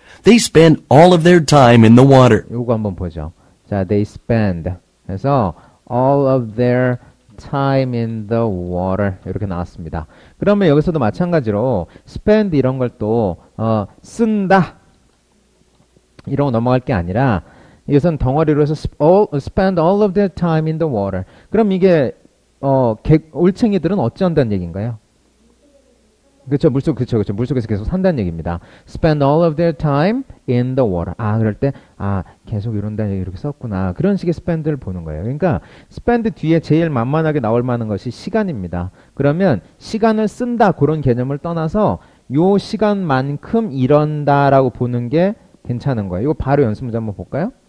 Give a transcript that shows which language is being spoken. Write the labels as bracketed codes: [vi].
[en] They spend all of their time in the water. [ko] 요거 한번 보죠. 자, [en] they spend. [ko] 그래서 [en] all of their time in the water [ko] 이렇게 나왔습니다. 그러면 여기서도 마찬가지로 spend 이런 걸 또 쓴다 이런 거 넘어갈 게 아니라 이것은 덩어리로 해서 [en] spend all of their time in the water. [ko] 그럼 이게 올챙이들은 어찌한다는 얘기인가요? 그렇죠. 그렇죠. 물속에서 계속 산다는 얘기입니다. [en] Spend all of their time in the water. [ko] 그럴 때 계속 이런다 이렇게 썼구나. 그런 식의 spend를 보는 거예요. 그러니까 spend 뒤에 제일 만만하게 나올 만한 것이 시간입니다. 그러면 시간을 쓴다 그런 개념을 떠나서 요 시간만큼 이런다라고 보는 게 괜찮은 거예요. 이거 바로 연습 문제 한번 볼까요?